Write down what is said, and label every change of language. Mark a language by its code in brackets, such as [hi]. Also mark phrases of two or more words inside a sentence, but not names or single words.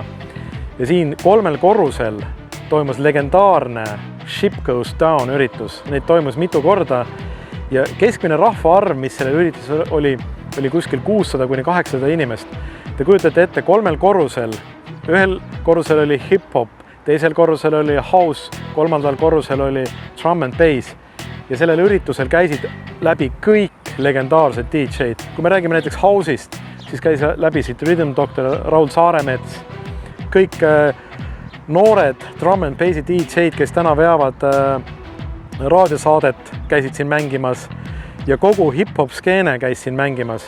[et] Ja siin 3 korrusel toimus legendaarne Ship Goes Down üritus. Neid toimus mitu korda ja keskmine rahvaarv, mis sellel üritusel oli kuskil 600–800 inimest. Te kujutate ette 3 korrusel. Ühel korrusel oli hip-hop, teisel korrusel oli house, 3. korrusel oli [en] drum and bass. [et] Ja sellel üritusel käisid läbi kõik legendaarsed DJ-d. Kui me räägime näiteks house'ist, siis käis läbi siit Rhythm Doctor Raul Saaremets. Kõik noored [en] drum and bassi [et] DJ-d, kes täna veavad raadiosaadet, käisid siin mängimas ja kogu hip-hop skeene käis siin mängimas.